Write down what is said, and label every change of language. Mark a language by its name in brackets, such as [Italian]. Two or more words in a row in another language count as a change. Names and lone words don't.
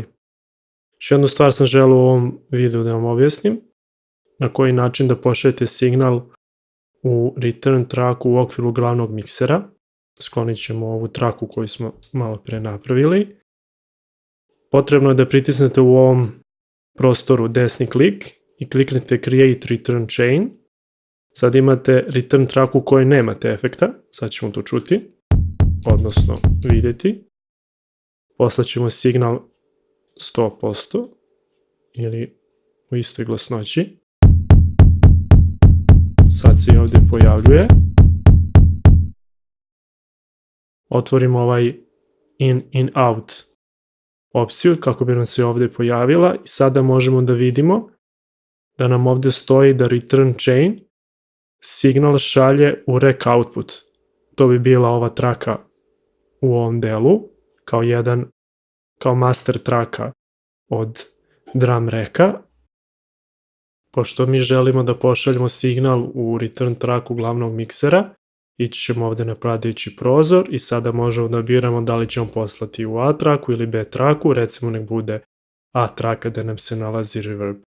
[Serbian] Još jednu stvar sam želeo u ovom videu da vam objasnim, na koji način da pošaljete signal u return traku u okviru glavnog miksera. Sklonit ćemo ovu traku koju smo malo pre napravili. Potrebno je da pritisnete u ovom prostoru desni klik i kliknete [English] Create Return Chain. [Serbian] Sad imate [English] return track [Serbian] u kojoj nemate efekta, sad ćemo to čuti, odnosno vidjeti. Poslaćemo signal 100% ili u istoj glasnoći. Sad se i ovdje pojavljuje. Otvorimo ovaj [English] in out [Serbian] opciju kako bi nam se ovdje pojavila i sada možemo da vidimo da nam ovdje stoji da [English] return chain [Serbian] signal šalje u [English] rec output. [Serbian] To bi bila ova traka u ovom delu, kao master traka od [English] drum racka. [Serbian] Pošto mi želimo da pošaljemo signal u return traku glavnog miksera, ići ćemo ovdje na padajući prozor i sada možemo da biramo da li ćemo poslati u A traku ili B traku, recimo nek bude A traka gdje nam se nalazi reverb.